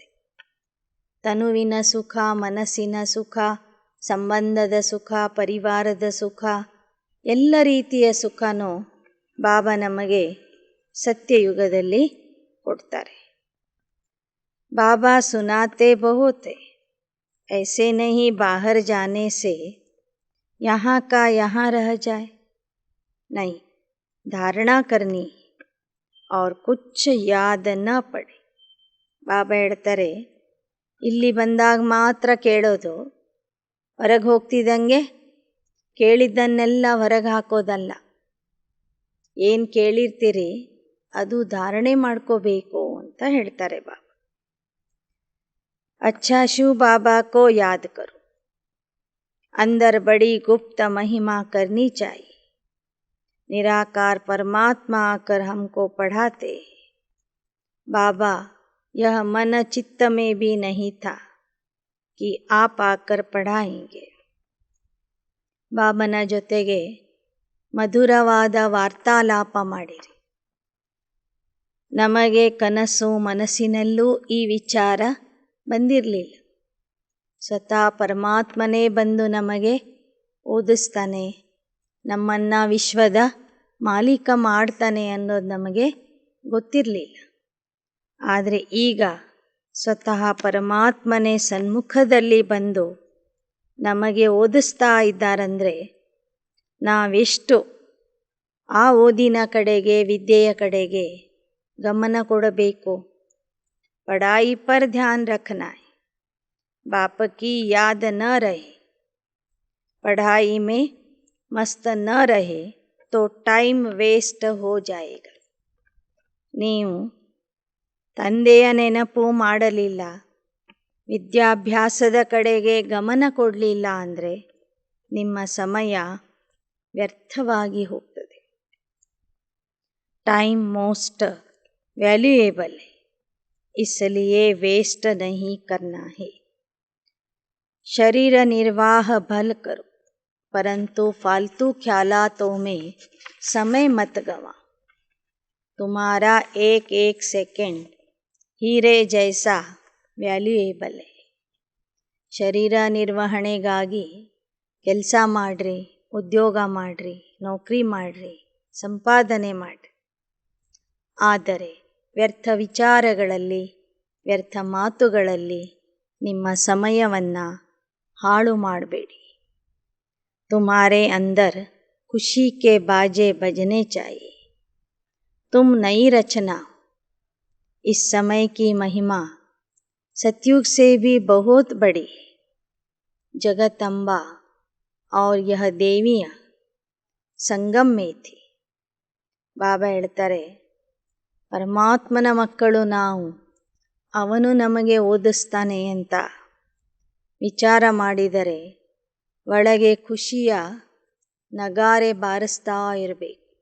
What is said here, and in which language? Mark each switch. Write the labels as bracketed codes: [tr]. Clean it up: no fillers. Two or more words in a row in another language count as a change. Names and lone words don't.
[kn] ತನುವಿನ ಸುಖ, ಮನಸ್ಸಿನ ಸುಖ, ಸಂಬಂಧದ ಸುಖ, ಪರಿವಾರದ ಸುಖ, ಎಲ್ಲ ರೀತಿಯ ಸುಖನೂ ಬಾಬಾ ನಮಗೆ ಸತ್ಯಯುಗದಲ್ಲಿ ಕೊಡ್ತಾರೆ. [hi] बाबा सुनाते बहुत, ऐसे नहीं बाहर जाने से यहाँ का यहाँ रह जाए, नहीं धारणा करनी और कुछ याद न पड़े. [kn] ಬಾಬಾ ಹೇಳ್ತಾರೆ, ಇಲ್ಲಿ ಬಂದಾಗ ಮಾತ್ರ ಕೇಳೋದು, ಹೊರಗೆ ಹೋಗ್ತಿದ್ದಂಗೆ ಕೇಳಿದ್ದನ್ನೆಲ್ಲ ಹೊರಗೆ ಹಾಕೋದಲ್ಲ. ಏನು ಕೇಳಿರ್ತೀರಿ ಅದು ಧಾರಣೆ ಮಾಡ್ಕೋಬೇಕು ಅಂತ ಹೇಳ್ತಾರೆ ಬಾಬಾ. [hi] अच्छा शिव बाबा को याद करो, अंदर बड़ी गुप्त महिमा करनी चाहिए. निराकार परमात्मा आकर हमको पढ़ाते. बाबा यह मन चित्त में भी नहीं था कि आप आकर पढ़ाएंगे. [kn] ಬಾಬನ ಜೊತೆಗೆ ಮಧುರವಾದ ವಾರ್ತಾಲಾಪ ಮಾಡಿರಿ. ನಮಗೆ ಕನಸು ಮನಸ್ಸಿನಲ್ಲೂ ಈ ವಿಚಾರ ಬಂದಿರಲಿಲ್ಲ. ಸ್ವತಃ ಪರಮಾತ್ಮನೇ ಬಂದು ನಮಗೆ ಓದಿಸ್ತಾನೆ, ನಮ್ಮನ್ನು ವಿಶ್ವದ ಮಾಲೀಕ ಮಾಡ್ತಾನೆ ಅನ್ನೋದು ನಮಗೆ ಗೊತ್ತಿರಲಿಲ್ಲ. ಆದರೆ ಈಗ ಸ್ವತಃ ಪರಮಾತ್ಮನೇ ಸನ್ಮುಖದಲ್ಲಿ ಬಂದು ನಮಗೆ ಓದಿಸ್ತಾ ಇದ್ದಾರಂದರೆ ನಾವೆಷ್ಟು ಆ ಓದಿನ ಕಡೆಗೆ, ವಿದ್ಯೆಯ ಕಡೆಗೆ ಗಮನ ಕೊಡಬೇಕು. [hi] पढ़ाई पर ध्यान रखना है, बाप की याद न रहे, पढ़ाई में मस्त न रहे तो [en] time waste [hi] हो जाएगा. [kn] ನೀವು ತಂದೆಯ ನೆನಪು ಮಾಡಲಿಲ್ಲ, ವಿದ್ಯಾಭ್ಯಾಸದ ಕಡೆಗೆ ಗಮನ ಕೊಡಲಿಲ್ಲ ಅಂದರೆ ನಿಮ್ಮ ಸಮಯ ವ್ಯರ್ಥವಾಗಿ ಹೋಗ್ತದೆ. [en] time most valuable [hi] है, इसलिए वेस्ट नहीं करना है। शरीर निर्वाह भल करो, परंतु फालतू ख्यालातों में समय मत गवा। तुम्हारा एक एक सेकंड हीरे जैसा ವ್ಯಾಲ್ಯೂಯೇಬಲ್ है। [kn] ಶರೀರ ನಿರ್ವಹಣೆಗಾಗಿ ಕೆಲಸ ಮಾಡಿರಿ, ಉದ್ಯೋಗ ಮಾಡಿರಿ, ನೌಕರಿ ಮಾಡಿರಿ, ಸಂಪಾದನೆ ಮಾಡಿರಿ. ಆದರೆ ವ್ಯರ್ಥ ವಿಚಾರಗಳಲ್ಲಿ, ವ್ಯರ್ಥ ಮಾತುಗಳಲ್ಲಿ ನಿಮ್ಮ ಸಮಯವನ್ನು ಹಾಳು ಮಾಡಬೇಡಿ. [hi] तुम्हारे अंदर खुशी के बाजे बजने चाहिए। तुम नई रचना हो। इस समय की महिमा सतयुग से भी बहुत बड़ी है। जगदम्बा और यह देवियाँ संगम में थी. [kn] ಬಾಬಾ ಹೇಳ್ತಾರೆ, ಪರಮಾತ್ಮನ ಮಕ್ಕಳು ನಾವು, ಅವನು ನಮಗೆ ಓದಿಸ್ತಾನೆ ಅಂತ ವಿಚಾರ ಮಾಡಿದರೆ ಒಳಗೆ ಖುಷಿಯ ನಗಾರೆ ಬಾರಿಸ್ತಾ ಇರಬೇಕು.